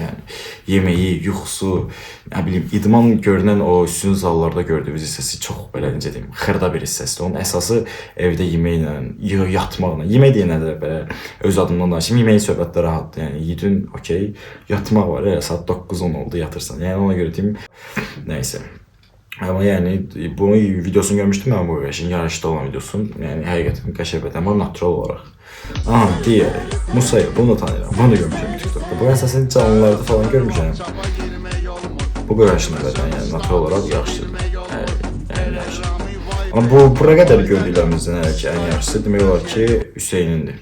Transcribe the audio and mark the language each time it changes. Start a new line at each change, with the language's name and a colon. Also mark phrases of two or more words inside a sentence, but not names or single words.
Azerbaijani: Yəni yeməyi, yuxusu, nə bilim idman görünən o üstün zallarda gördüyümüz hissəsi çox belə necə deyim, xırda bir hissəsidir. Onun əsası evdə yeməklə, yatmaqla. Yemək deyənə də belə öz adımdan danışım, yeməyin söhbətləri rahatdır. Yəni yedin, okey, yatmaq var, saat 9-10 oldu yatırsan. Yəni ona görə deyim, nəysə.
Turkish: Ama yani bunu videosunu görmüştüm ben
Azerbaijani: bu qaqaşın yarışda olan videosunu. Yəni həqiqətən qəşəng bədən var natural olaraq. Aha, digəri Musa'yı, bunu da tanıyıram. Bunu da görmüşəm TikTok'da. Bu əsasən canlılarda falan görmüşəm. Bu qaqaşın bədən yəni natural olaraq yaxşıdır. Yəni yaxşı. Amma bura qədər gördüklərimizdən hələ ki ən yaxşısı demək olar ki Hüseynindir.